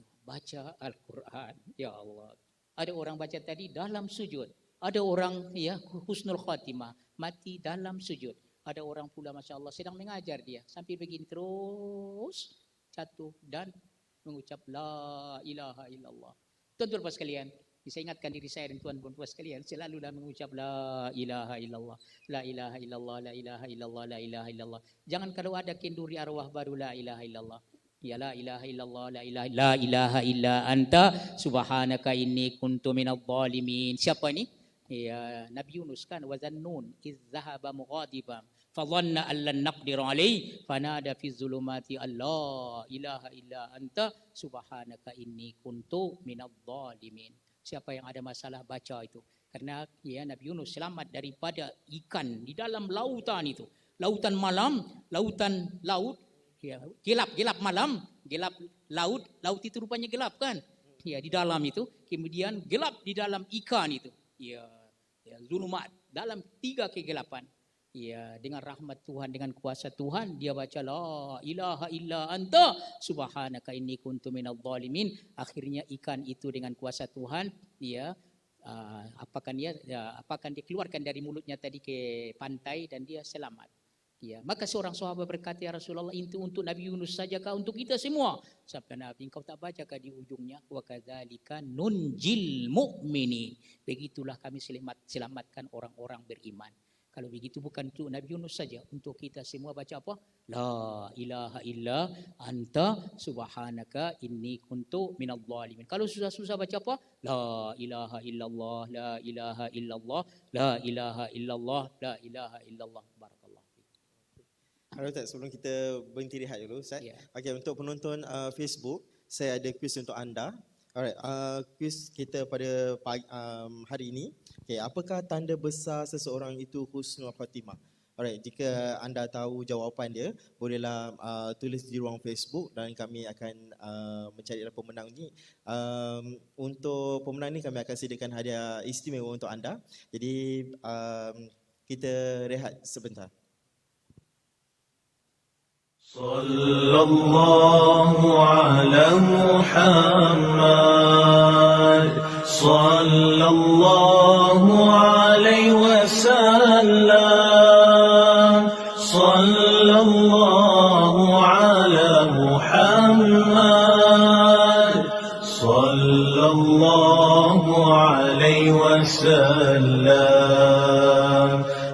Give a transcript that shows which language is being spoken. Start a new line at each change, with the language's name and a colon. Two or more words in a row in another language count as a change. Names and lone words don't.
Malay: Baca Al-Quran, ya Allah. Ada orang baca tadi dalam sujud. Ada orang
Arabic: حسن الخاتمة,
Malay: mati dalam sujud. Ada orang pula,
Arabic: ما شاء الله,
Malay: sedang mengajar dia. Sampai begini terus jatuh dan mengucap
Arabic: لا إله إلا الله.
Malay: Tuan-tuan puas sekalian, saya ingatkan diri saya dan tuan-tuan puas sekalian, selalulah mengucap
Arabic: لا إله إلا الله لا إله إلا الله لا إله إلا الله لا إله إلا الله.
Malay: Jangan kalau ada kenduri arwah baru
Arabic: لا إله إلا الله يا لا إله إلا الله لا إله إلا أنت سبحانك إني كنت من الظالمين.
Malay: Siapa ini? Ya, Nabi Yunus kan,
Arabic: وذا النون إذ ذهب مغاضبا فظن أن لن نقدر عليه فنادى في الظلمات أن لا إله إلا أنت سبحانك إني كنت من الظالمين.
Malay: Siapa yang ada masalah baca itu. Karena Nabi Yunus selamat daripada ikan di dalam lautan itu. Lautan malam, lautan laut, gelap malam, gelap laut itu rupanya gelap kan? Ya, di dalam itu, kemudian gelap di dalam ikan itu. Zulumat, dalam 3 kegelapan. Dengan rahmat Tuhan, dengan kuasa Tuhan, dia baca
Arabic: لا إله إلا أنت سبحانك إني كنت من الظالمين.
Malay: Akhirnya ikan itu dengan kuasa Tuhan, apakan dia keluarkan dari mulutnya tadi ke pantai dan dia selamat. Maka seorang sahabat berkata,
Arabic: يا رسول الله,
Malay: itu untuk Nabi Yunus saja kah, untuk kita semua? Sabda Nabi, engkau tak baca kah di ujungnya?
Arabic: وكذلك ننجي المؤمنين.
Malay: Begitulah kami selamatkan orang-orang beriman. Kalau begitu bukan untuk Nabi Yunus saja, untuk kita semua baca apa?
Arabic: لا إله إلا أنت سبحانك إني كنت من الظالمين.
Malay: Kalau susah-susah baca apa?
Arabic: لا إله إلا الله لا إله إلا الله لا إله إلا الله لا إله إلا الله.
Malay: Barakallah. Alright, Ustaz, sebelum kita berhenti rehat dulu, Ustaz. Okay, untuk penonton Facebook, saya ada kuis untuk anda. Alright, kuis kita pada hari ini. Okay, apakah tanda besar seseorang itu
Arabic: حسن الخاتمة?
Malay: Alright, jika anda tahu jawapan dia, bolehlah tulis di ruang Facebook dan kami akan mencari pemenang ni. Untuk pemenang ni kami akan sediakan hadiah istimewa untuk anda. Jadi kita rehat sebentar.
Arabic: صلى الله على محمد صلى الله عليه وسلم صلى الله على محمد صلى الله عليه وسلم.